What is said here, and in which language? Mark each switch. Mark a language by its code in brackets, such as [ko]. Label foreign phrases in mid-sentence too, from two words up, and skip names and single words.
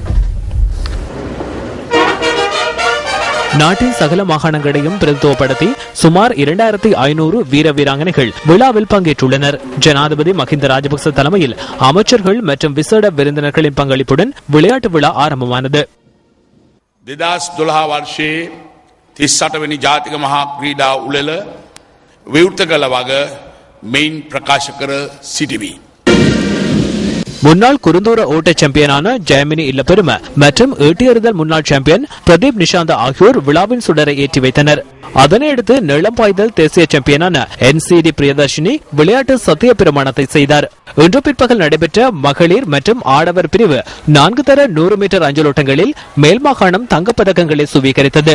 [ta] நாட்டின் சகல மாகாணங்களையும் பிரதித்துவப்படுத்தி சுமார் 2500 வீர வீராங்கனைகள் விழாவில் பங்கேற்றுள்ளனர். ஜனாதிபதி மஹிந்த ராஜபக்ச தலைமையில் அமைச்சர்கள் மற்றும் விசேட விருந்தினர்களின் பங்களிப்புடன் விளையாட்டு விழா ஆரம்பமானது. [si] 2012 වර්ෂයේ 38 වෙනි ජාතික මහා ක්‍රීඩා උළෙල විවෘත කළ වග මෙයින් ප්‍රකාශ කර සිටිමි. [ta] முன்னாள் குறுந்தூர ஓட்ட சாம்பியனான ஜெயமினி இல்லப்பெரும மற்றும் ஈட்டியெறிதல் முன்னாள் சாம்பியன் பிரதீப் நிஷாந்தா ஆகியோர் விழாவின் சுடரை ஏற்றி வைத்தனர். அதனையடுத்து நீளம் பாய்தல் தேசிய சாம்பியனான NCD பிரியதர்ஷினி விளையாட்டு சத்திய பிரமாணத்தை செய்தார். இன்று பிற்பகல் நடைபெற்ற மகளிர் மற்றும் ஆடவர் பிரிவு 4 தர 100 மீட்டர் அஞ்சலோட்டங்களில் மேல் மாகாணம் தங்கப்பதக்கங்களை சுவீகரித்தது.